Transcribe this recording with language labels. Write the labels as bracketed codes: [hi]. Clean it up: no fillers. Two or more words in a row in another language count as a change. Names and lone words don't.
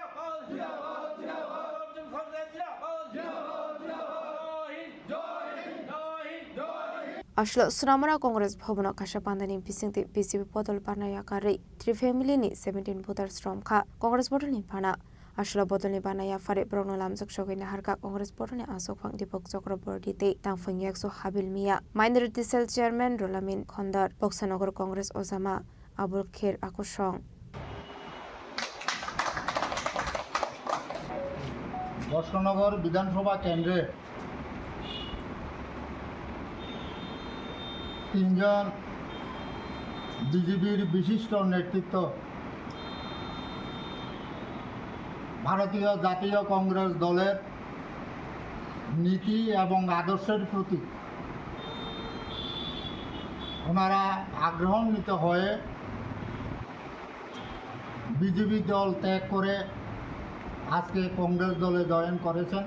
[trp] Ashlo Sunamara Congress Bhavana Kasha Pandani Bisingte BJP bodol bana yakari 3 family ni 17 voters romkha Congress bodol ni bana Ashla bodol ni bana ya phare borong lam sogai na harka Congress bodol ni asuk phang Dipok Chakraborty te tang phang yakchu habil mia [en] Minority Cell Chairman [trp] Rolamin Khondar Boksanagar Congress Ozama Abul Kher Akushong [bn] বর্ষনগর বিধানসভা কেন্দ্রে 3 জন বিজেপির বিশিষ্ট নেতৃত্ব ভারতীয় জাতীয় কংগ্রেস দলের নীতি এবং আদর্শের প্রতি ওনারা আগ্রহান্বিত হয়ে বিজেপি দল ত্যাগ করে আজকে কংগ্রেস দলে জয়েন করেছেন।